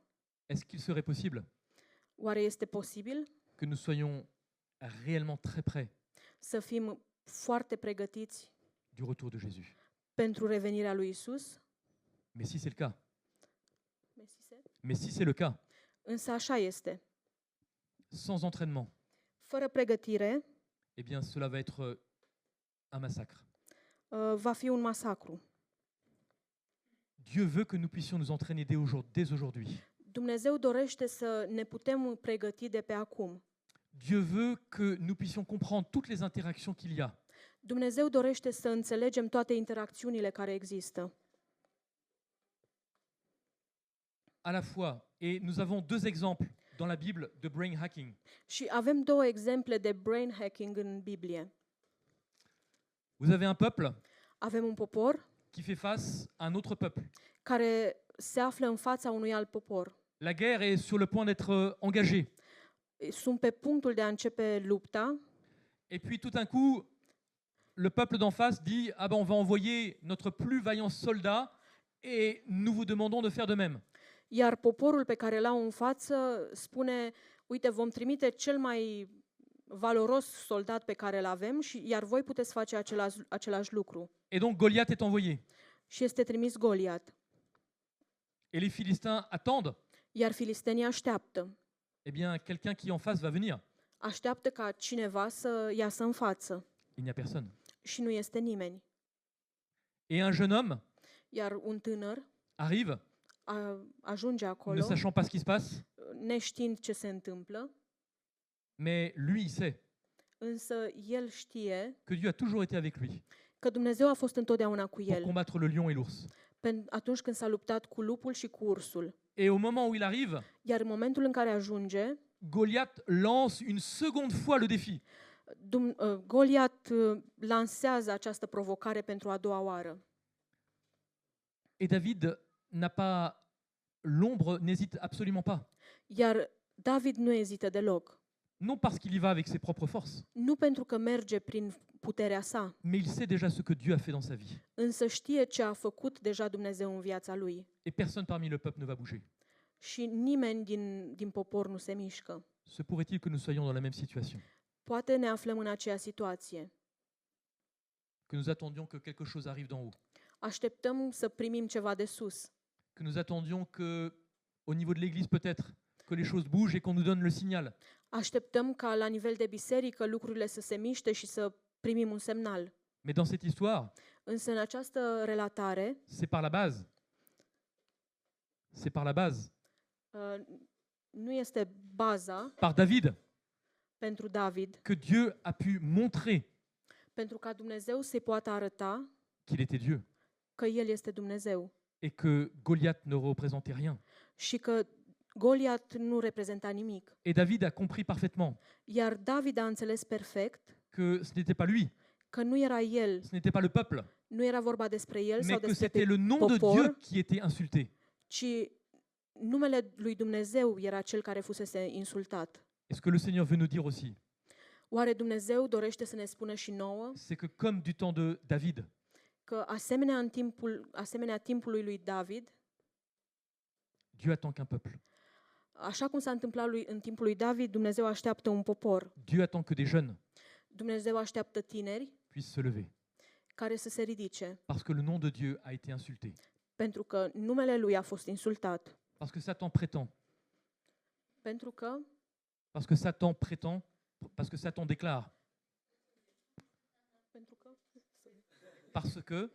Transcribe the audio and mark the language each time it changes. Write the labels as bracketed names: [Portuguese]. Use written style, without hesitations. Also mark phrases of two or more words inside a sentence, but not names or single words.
[French] Est-ce qu'il serait possible [Romanian] Oare este posibil [French] que nous soyons réellement très près [Romanian] să fim foarte pregătiți [French] du retour de Jésus? [Romanian] pentru revenirea lui Isus? [French] Mais si c'est le cas, mais si c'est le cas, [Romanian] Însă așa este. [French] sans entraînement, [Romanian] Fără pregătire, [French] eh bien cela va être un massacre. [Romanian] va fi un masacru. [French] Dieu veut que nous puissions nous entraîner dès aujourd'hui. [Romanian] Dumnezeu dorește să ne putem pregăti de pe acum. [French] Dieu veut que nous puissions comprendre toutes les interactions qu'il y a. [Romanian] Dumnezeu dorește să înțelegem toate interacțiunile care există. [French] À la fois, et nous avons deux exemples dans la Bible de [English] brain hacking. [Romanian] Și avem două exemple de [English] brain hacking [Romanian] în Biblie. [French] Vous avez un peuple [Romanian] Avem un popor [French] qui fait face à un autre peuple. [Romanian] care se află în fața unui alt popor. [French] La guerre est sur le point d'être engagée. [Romanian] Sunt pe punctul de a începe lupta [French] Et puis tout d'un coup, le peuple d'en face dit « Ah ben on va envoyer notre plus vaillant soldat et nous vous demandons de faire de même. [Romanian] iar poporul pe care l-au în față spune, uite, vom trimite cel mai valoros soldat pe care îl avem, iar voi puteți face același lucru. » [French] Et donc Goliath est envoyé. [Romanian] Și este trimis Goliat. [French] Et les Philistins attendent. [Romanian] Iar filistenii așteaptă. [French] Eh bien, quelqu'un qui est en face va venir. [Romanian] Așteaptă ca cineva să iasă în față. [French] Il n'y a personne. [Romanian] Și nu este nimeni. [French] Et un jeune homme [Romanian] Iar un tânăr [French] arrive, [Romanian] ajunge [French] ne [Romanian] acolo, [French] sachant pas ce qui se passe, [Romanian] neștiind ce se întâmplă, [French] mais lui, il sait [Romanian] însă el știe [French] que Dieu a toujours été avec lui [Romanian] că Dumnezeu a fost întotdeauna cu [French] pour [Romanian] el, [French] combattre le lion et l'ours. [Romanian] atunci când s-a luptat cu lupul și cu ursul. [French] Et au moment où il arrive, [Romanian] Iar în momentul în care ajunge, [French] Goliath lance une seconde fois le défi. [Romanian] Goliat lansează această provocare pentru a doua oară. [French] Et David n'a pas l'ombre, n'hésite absolument pas. [Romanian] Iar David nu ezită deloc. [French] Non parce qu'il y va avec ses propres forces, [Romanian] Nu pentru că merge prin puterea sa, [French] mais il sait déjà ce que Dieu a fait dans sa vie. [Romanian] însă știe ce a făcut deja Dumnezeu în viața lui. [French] Et personne parmi le peuple ne va bouger. [Romanian] și nimeni din popor nu se mișcă. [French] Se pourrait-il que nous soyons dans la même situation? [Romanian] Poate ne aflăm în aceeași situație. [French] Que nous attendions que quelque chose arrive d'en haut? [Romanian] Așteptăm să primim ceva de sus. [French] Que nous attendions que, au niveau de l'Église peut-être, que les choses bougent et qu'on nous donne le signal? [Romanian] Așteptăm ca la nivel de biserică lucrurile să se miște și să primim un semnal. [French] Mais dans cette histoire, [Romanian] Însă în această relatare, [French] c'est par la base. C'est par la base. [Romanian] nu este baza [French] Par David, [Romanian] pentru David, [French] que Dieu a pu montrer [Romanian] pentru ca Dumnezeu să-i poată arăta [French] qu'il était Dieu [Romanian] că El este Dumnezeu [French] et que Goliath ne représentait rien. [Romanian] și că Goliat nu reprezenta nimic. [French] Et David a compris parfaitement [Romanian] Iar David a înțeles perfect [French] que ce n'était pas lui, [Romanian] că nu era el, [French] ce n'était pas le peuple, [Romanian] nu era vorba despre el sau [French] mais que [Romanian] despre [French] c'était le nom de [Romanian] popor, [French] Dieu qui était insulté. [Romanian] ci numele lui Dumnezeu era cel care fusese insultat. [French] Et ce que le Seigneur veut nous dire aussi, [Romanian] Oare Dumnezeu dorește să ne spună și nouă [French] c'est que comme du temps de David, [Romanian] că asemenea timpului lui David, [French] Dieu attend qu'un peuple. [Romanian] așa cum s-a întâmplat în timpul lui David, Dumnezeu așteaptă un popor. [French] Dieu attend que des jeunes [Romanian] Dumnezeu așteaptă tineri [French] puissent se lever. [Romanian] care să se ridice, [French] Parce que le nom de Dieu a été insulté. [Romanian] pentru că numele lui a fost insultat. [French] Parce que Satan prétend. [Romanian] Pentru că [French] Parce que Satan prétend. Parce que Satan déclare. Parce que.